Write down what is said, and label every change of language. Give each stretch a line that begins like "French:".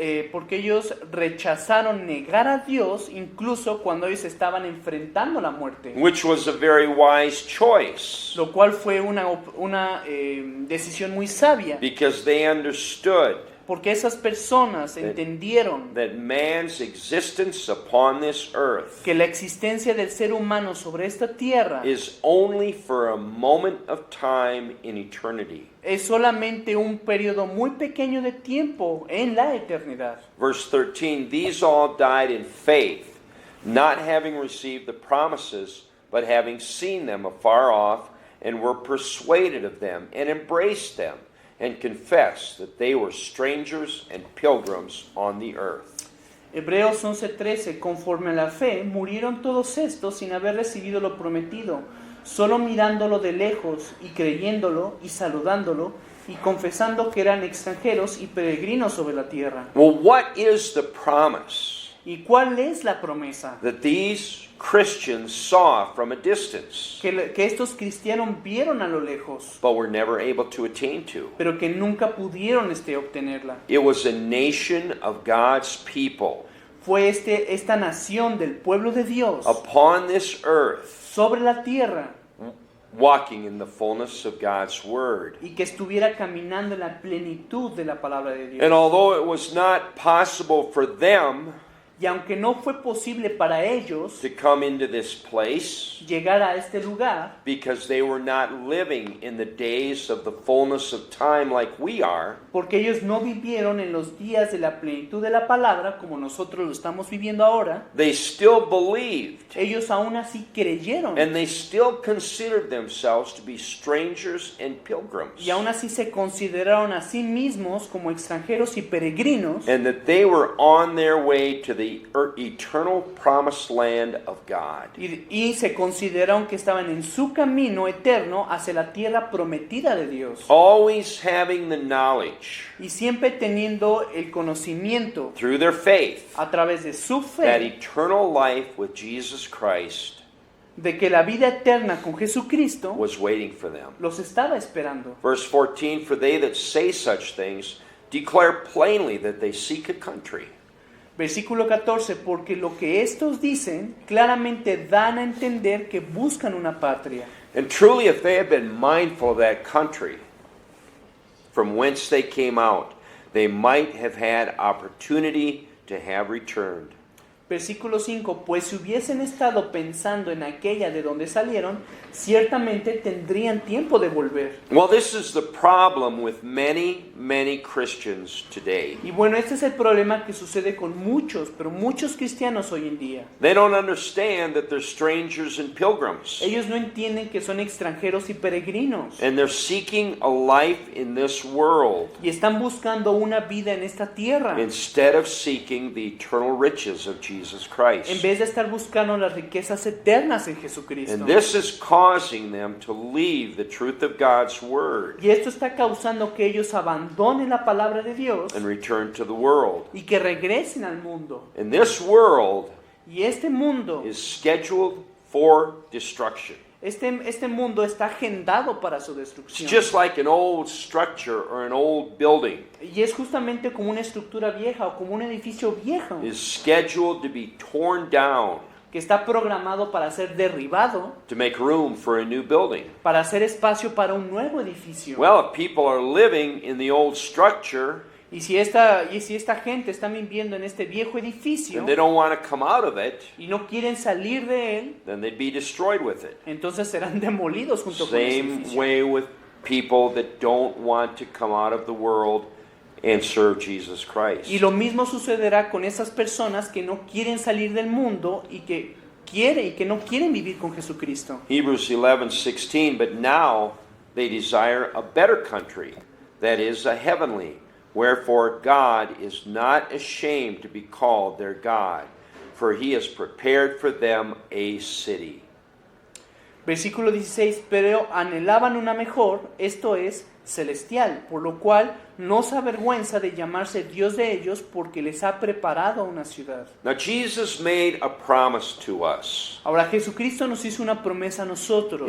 Spanish: porque ellos rechazaron negar a Dios incluso cuando ellos estaban enfrentando la muerte,
English: Which was a very wise choice
Spanish: lo cual fue una decisión muy sabia,
English: because they understood
Spanish: porque esas personas entendieron
English: that man's existence upon this earth
Spanish: que la existencia del ser humano sobre esta tierra
English: is only for a moment of time in eternity.
Spanish: es solamente un periodo muy pequeño de tiempo en la eternidad.
English: Verse 13, these all died in faith, not having received the promises, but having seen them afar off, and were persuaded of them, and embraced them, and confessed that they were strangers and pilgrims on the earth.
Spanish: Hebreos 11:13, conforme a la fe, murieron todos estos sin haber recibido lo prometido, solo mirándolo de lejos y creyéndolo y saludándolo y confesando que eran extranjeros y peregrinos sobre la tierra.
English: Well, what is the promise
Spanish: ¿Y cuál es la promesa?
English: that these Christians saw from a distance,
Spanish: Que estos cristianos vieron a lo lejos,
English: but were never able to attain to?
Spanish: pero que nunca pudieron obtenerla.
English: It was a nation of God's people
Spanish: Fue esta nación del pueblo de Dios
English: upon this earth,
Spanish: sobre la tierra
English: walking in the fullness of God's word.
Spanish: y que estuviera caminando en la plenitud de la palabra de Dios.
English: And although it was not possible for them
Spanish: Y aunque no fue posible para ellos
English: to come into this place
Spanish: llegar a este lugar,
English: because they were not living in the days of the fullness of time like we are,
Spanish: porque ellos no vivieron en los días de la plenitud de la palabra como nosotros lo estamos viviendo ahora,
English: they still believed
Spanish: ellos aún así creyeron
English: and they still considered themselves to be strangers and pilgrims,
Spanish: y aún así se consideraron a sí mismos como extranjeros y peregrinos
English: and that they were on their way to the eternal promised land of God.
Spanish: y se consideraron que estaban en su camino eterno hacia la tierra prometida de Dios.
English: Always having the knowledge
Spanish: Y siempre teniendo el conocimiento
English: through their faith
Spanish: a través de su
English: that
Spanish: fe
English: eternal life with Jesus Christ
Spanish: de que la vida eterna con Jesucristo
English: was waiting for them.
Spanish: los estaba esperando.
English: Verse 14, for they that say such things declare plainly that they seek a country.
Spanish: Versículo 14, porque lo que estos dicen claramente dan a entender que buscan una patria.
English: And truly, if they had been mindful of that country from whence they came out, they might have had opportunity to have returned.
Spanish: Versículo 5, pues si hubiesen estado pensando en aquella de donde salieron, ciertamente tendrían tiempo de volver.
English: Well, this is the problem with many Christians today.
Spanish: Y bueno, este es el problema que sucede con muchos, pero muchos cristianos hoy en día.
English: They don't understand that they're strangers and pilgrims.
Spanish: Ellos no entienden que son extranjeros y peregrinos.
English: And they're seeking a life in this world
Spanish: Y están buscando una vida en esta tierra,
English: instead of seeking the eternal riches of Jesus
Spanish: en
English: Christ.
Spanish: vez de estar buscando las riquezas eternas en Jesucristo.
English: And this is causing them to leave the truth of God's word
Spanish: Y esto está causando que ellos abandonen la palabra de Dios
English: and return to the world.
Spanish: y que regresen al mundo.
English: And this world
Spanish: Y este mundo,
English: is scheduled for destruction.
Spanish: este mundo está agendado para su
English: It's
Spanish: destrucción.
English: just like an old structure or an old building
Spanish: Y es justamente como una estructura vieja o como un edificio viejo
English: is scheduled to be torn down
Spanish: que está programado para ser derribado,
English: to make room for a new building.
Spanish: para hacer espacio para un nuevo edificio.
English: Well, if people are living in the old structure
Spanish: Y si esta gente está viviendo en este viejo edificio
English: and they don't want to come out of it,
Spanish: y no quieren salir de él,
English: then they'd be destroyed with it.
Spanish: entonces serán demolidos junto con ese
English: Same
Spanish: edificio.
English: way with people that don't want to come out of the world and serve Jesus Christ.
Spanish: Y lo mismo sucederá con esas personas que no quieren salir del mundo y que no quieren vivir con Jesucristo.
English: Hebrews 11:16, but now they desire a better country, that is, a heavenly. Wherefore God is not ashamed to be called their God, for he has prepared for them a city.
Spanish: Versículo 16, pero anhelaban una mejor, esto es, celestial, por lo cual no se avergüenza de llamarse Dios de ellos, porque les ha preparado una ciudad.
English: Now Jesus made a promise to us.
Spanish: Ahora Jesucristo nos hizo una promesa a nosotros.